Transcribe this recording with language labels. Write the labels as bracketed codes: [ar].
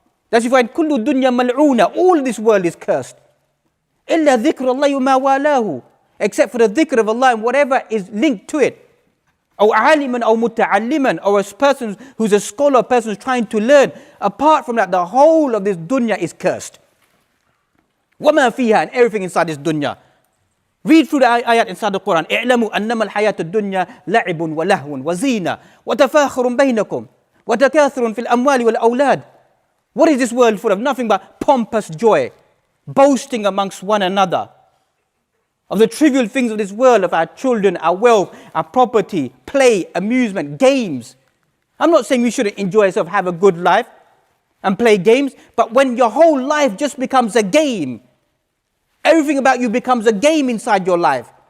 [en] That's why [ar] kullu dunya mal'una, [en] all this world is cursed. [ar] إِلَّا ذِكْرَ اللَّهِ وَمَا وَالَاهُ, [en] except for the dhikr of Allah and whatever is linked to it. Or aliman or muta'alliman, or a person who's a scholar, a person who's trying to learn. Apart from that, the whole of this dunya is cursed. [ar] وَمَا فِيهَا, [en] and everything inside this dunya. Read through the ayat inside the Quran. [ar] اعلموا أنما الحياة الدنيا لعب ولهو وزينة وتفاخر بينكم وتكاثر في الأموال والأولاد. [en] What is this world full of? Nothing but pompous joy, boasting amongst one another of the trivial things of this world, of our children, our wealth, our property, play, amusement, games. I'm not saying we shouldn't enjoy ourselves, have a good life and play games, but when your whole life just becomes a game, everything about you becomes a game inside your life.